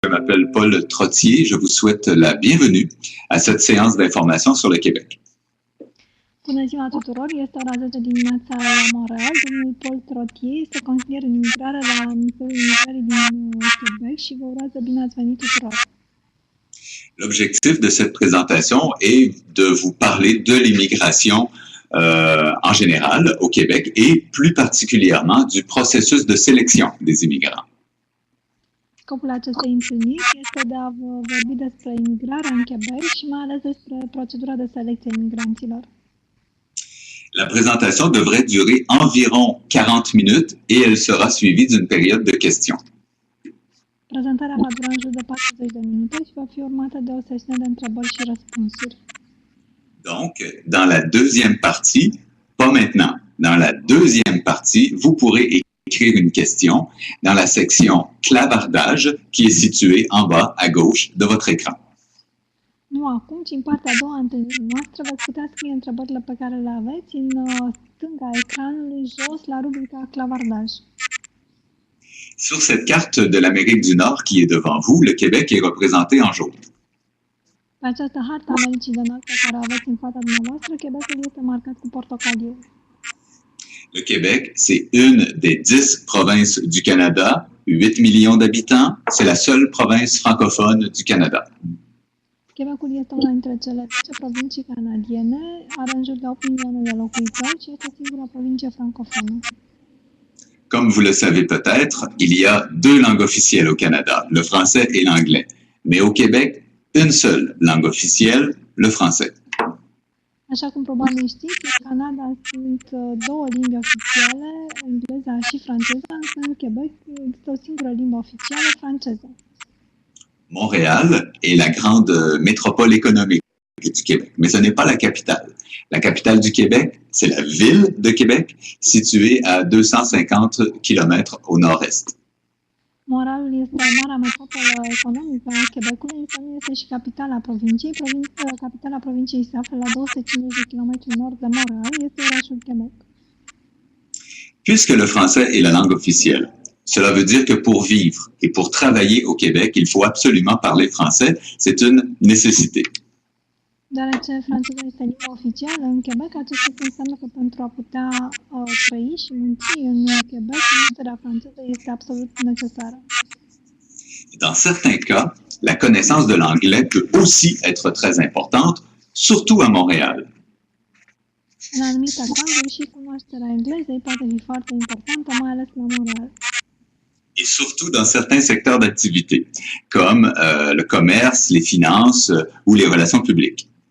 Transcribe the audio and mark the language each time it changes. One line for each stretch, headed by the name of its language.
French: Je m'appelle Paul Trottier. Je vous souhaite la bienvenue à cette séance d'information sur le Québec.
Romanian: Bună ziua tuturor! Este ora 10 dimineața la Montreal. Domnul Paul Trottier este consilier în imigrare la Ministerul Imigrării din Québec și vă urează bine ați venit tuturor.
French: L'objectif de cette présentation est de vous parler de l'immigration en général au Québec et plus particulièrement du processus de sélection des immigrants.
Romanian: Scopul acestei întâlniri este de a vă vorbi despre imigrarea în Québec și mai ales despre procedura de selecție a imigranților.
French: La présentation devrait durer environ 40 minutes et elle sera suivie d'une période de questions.
Romanian: Prezentarea va dura în jur de 40 de minute și va fi urmată de o sesiune de întrebări și răspunsuri.
French: Donc, dans la deuxième partie, pas maintenant, dans la deuxième partie, vous pourrez écrire une question dans la section clavardage qui est située en bas à gauche de votre écran.
Romanian: Nu acum, ci în partea a doua a întâlnirii noastre veți putea scrie întrebările pe care le aveți în stânga ecranului, jos, la rubrica clavardaj.
French: Sur cette carte de l'Amérique du Nord qui est devant vous, le Québec est représenté en jaune.
Romanian: Pe această hartă a Americii de Nord pe care o aveți în fața dumneavoastră, Québecul este marcat cu portocaliu.
French: Le Québec, c'est une des 10 provinces du Canada, 8 millions d'habitants. C'est la seule province francophone du Canada.
Romanian: Québecul este una dintre cele 10 provincii canadiene, are în jur de 8 milioane de locuitori și este singura provincie francofonă.
French: Comme vous le savez peut-être, il y a deux langues officielles au Canada, le français et l'anglais. Mais au Québec, une seule langue officielle, le français.
Romanian: Așa cum probabil știți, în Canada sunt două limbi oficiale, engleza și franceza, însă în Quebec există o singură limbă oficială, franceza.
French: Montréal est la grande métropole économique du Québec, mais ce n'est pas la capitale. La capitale du Québec, c'est la ville de Québec, située à 250 km au nord-est.
Romanian: Montrealul este marea metropolă economică a Quebecului, însă nu este și capitala provinciei. Capitala provinciei se află la 250 de km nord de Montreal, este orașul Quebec.
French: Puisque le français est la langue officielle, cela veut dire que pour vivre et pour travailler au Québec, il faut absolument parler français. C'est une nécessité.
Romanian: Deoarece franceza este limba oficială în Quebec, acest lucru înseamnă că pentru a putea trăi și munci în Quebec, cunoașterea franceză este absolut necesară.
French: Dans certains cas, la connaissance de l'anglais peut aussi être très importante, surtout à Montréal.
Romanian: În anumite cazuri și cunoașterea englezei poate fi foarte importantă, mai ales la Montréal.
French: Et surtout dans certains secteurs d'activité, comme le commerce, les finances ou les relations publiques.